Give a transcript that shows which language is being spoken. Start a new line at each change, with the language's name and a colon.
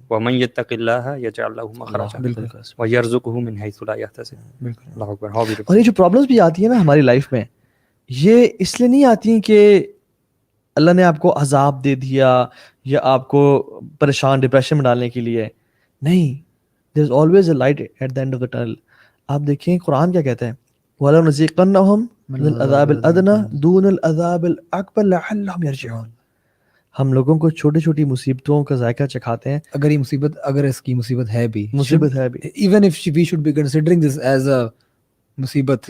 Arabic: وَمَن يَتَّقِ اللَّهَ يَجْعَل لَهُ مَخْرَجًا وَيَرْزُقْهُ مِنْ حَيْثُ لَا يَحْتَسِبُ. اللہ اکبر.
Urdu: اور یہ جو پرابلمس بھی آتی ہیں نا ہماری لائف میں, یہ اس لیے نہیں آتی ہیں کہ اللہ نے آپ کو عذاب دے دیا یا آپ کو پریشان ڈپریشن میں ڈالنے کے لیے. نہیں,
English: there is always a light at the end of the tunnel.
Urdu: آپ دیکھیں قرآن کیا کہتا ہے,
Arabic: وَلَنُذِيقَنَّهُم مِّنَ الْعَذَابِ الْأَدْنَىٰ دُونَ الْعَذَابِ الْأَكْبَرِ لَعَلَّهُمْ يَرْجِعُونَ.
Urdu: ہم لوگوں کو چھوٹی چھوٹی مصیبتوں کا ذائقہ چکھاتے ہیں. اگر اس کی مصیبت ہے بھی,
English: even if we should be considering this as a مصیبت,